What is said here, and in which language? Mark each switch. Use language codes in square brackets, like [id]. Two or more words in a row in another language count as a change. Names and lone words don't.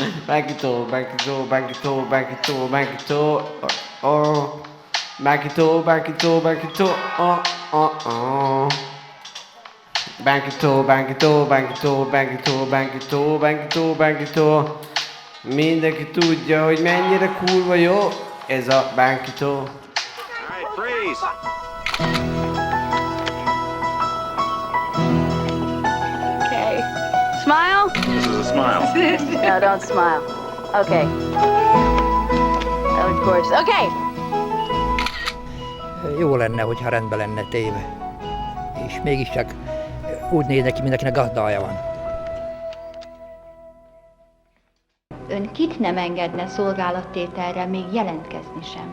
[hu] Bankito, bankito, bankito, bankito, bankito, oh. Bankito, bankito, bankito, oh. Bankito, bankito, bankito, bankito, bankito, bankito, bankito. Mindenki tudja, hogy mennyire kurva jó ez a bankito. [en] Okay. Smile? This is a smile. No, don't smile. Okay. That was gorgeous. Okay. [hu] Jó lenne, hogyha rendben lenne téve. És mégiscsak úgy néz neki, mindenkinek gazdája van. Ön kit nem engedne szolgálattételre még jelentkezni sem?